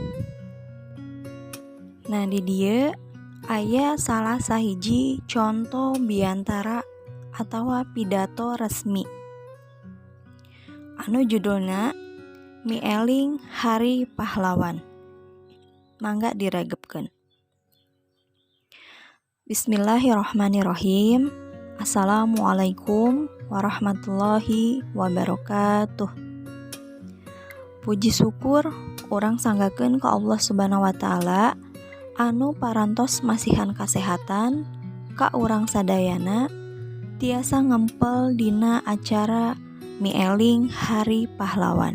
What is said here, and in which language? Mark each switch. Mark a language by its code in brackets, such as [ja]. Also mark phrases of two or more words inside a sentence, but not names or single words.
[su] Nah di dieu aya salah sahiji contoh biantara atawa pidato resmi. Anu judulna Mieling Hari Pahlawan. Mangga diregepkeun. [ar] بسم الله الرحمن الرحيم. السلام عليكم ورحمة الله وبركاته. [su] Puji syukur urang sanggakeun ka Allah [ar] سبحانه وتعالى [su] anu parantos masihan kasehatan ka urang sadayana tiasa ngempel dina acara Mieling Hari Pahlawan.